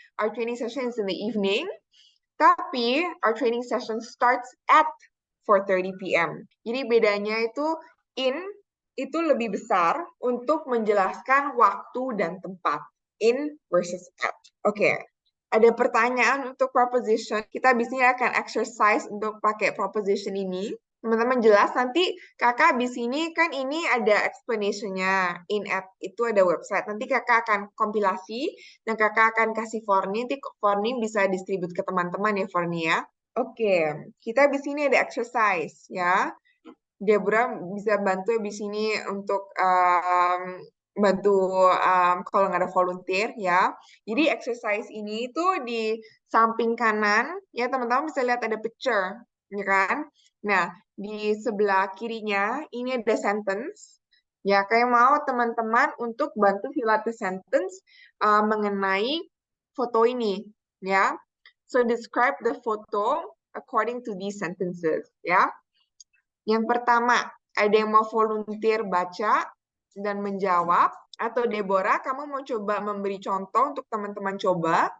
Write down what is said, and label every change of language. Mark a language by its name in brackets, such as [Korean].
[English] Our training session is in the evening, tapi our training session starts at 4:30 p.m. [Indonesian] Jadi bedanya itu in itu lebih besar untuk menjelaskan waktu dan tempat. In versus at. Oke. Ada pertanyaan untuk proposition. Kita biasanya akan exercise untuk pakai proposition ini. Teman-teman jelas, nanti kakak di sini kan ini ada explanation-nya. In at itu ada website. Nanti kakak akan kompilasi dan kakak akan kasih Forni. Nanti Forni bisa distribute ke teman-teman ya Forni ya. Oke, kita di sini ada exercise ya. Deborah bisa bantu di sini untuk bantu kalau nggak ada volunteer ya. Jadi exercise ini tuh di samping kanan ya teman-teman bisa lihat ada picture, ya kan? Nah di sebelah kirinya ini ada sentence. Ya kayak mau teman-teman untuk bantu [English] fill out the sentence [Indonesian] mengenai foto ini, ya. [English] So describe the photo according to these sentences, ya. [Indonesian] Yang pertama, ada yang mau volunteer baca dan menjawab, atau Deborah, kamu mau coba memberi contoh untuk teman-teman coba?